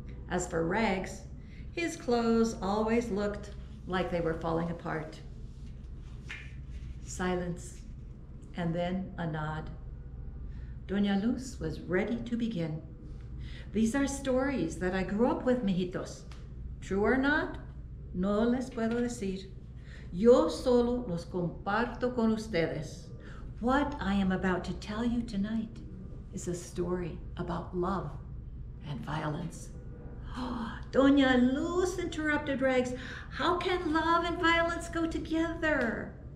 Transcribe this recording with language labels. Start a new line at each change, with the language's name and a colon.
English: As for Rags, his clothes always looked like they were falling apart. Silence, and then a nod. Doña Luz was ready to begin. These are stories that I grew up with, mijitos. True or not,
Spanish: no les puedo decir. Yo solo los comparto con ustedes.
English: What I am about to tell you tonight is a story about love and violence. Oh, Doña Luz, interrupted Rags. How can love and violence go together?